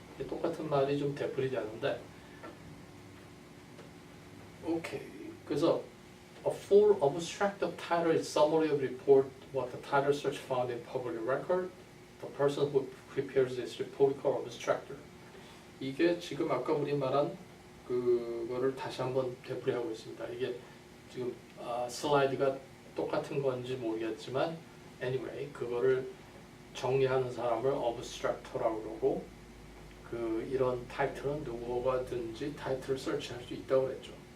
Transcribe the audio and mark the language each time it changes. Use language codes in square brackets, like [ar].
[ko] 똑같은 말이 좀 되풀이되는데, 오케이. [en] 그래서 a full abstract of title is summary of report what the title search found in public record. The person who prepares this report is called abstractor. [ko] 이게 지금 아까 우리 말한 그거를 다시 한번 되풀이하고 있습니다. 이게 지금 슬라이드가 똑같은 건지 모르겠지만 anyway 그거를 정리하는 사람을 abstractor라고 그러고, 이런 타이틀은 누구가든지 타이틀을 설치할 수 있다고 그랬죠.